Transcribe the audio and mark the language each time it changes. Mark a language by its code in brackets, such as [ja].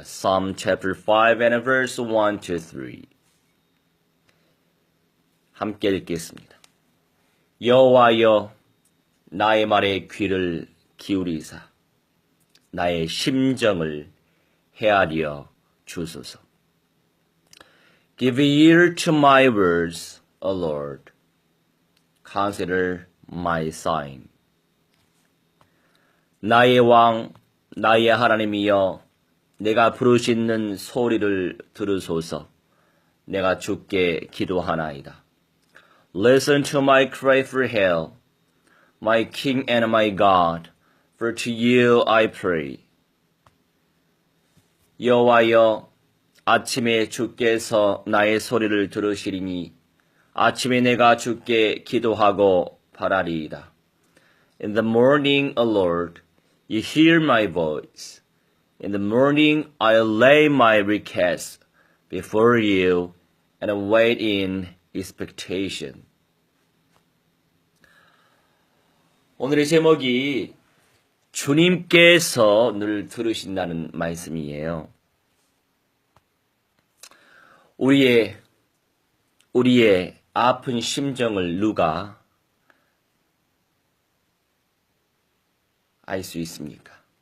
[en] Psalm chapter 5 and verse 1 to 3. [ko] 함께 읽겠습니다. 여호와여 나의 말에 귀를 기울이사 나의 심정을 헤아려 주소서. [en] Give ear to my words, O Lord. Consider my sighing. [ko] 나의 왕, 나의 하나님이여, 내가 부르짖는 소리를 들으소서. 내가 주께 기도하나이다. [en] Listen to my cry for help, my King and my God, for to you I pray. [ko] 여호와여, 아침에 주께서 나의 소리를 들으시리니 아침에 내가 주께 기도하고 바라리이다. [en] In the morning, O Lord, you hear my voice. In the morning I'll lay my request before you and wait in expectation. [ko] 오늘의 제목이 주님께서 늘 들으신다는 말씀이에요. 우리의 아픈 심정을 누가 알 수 있습니까?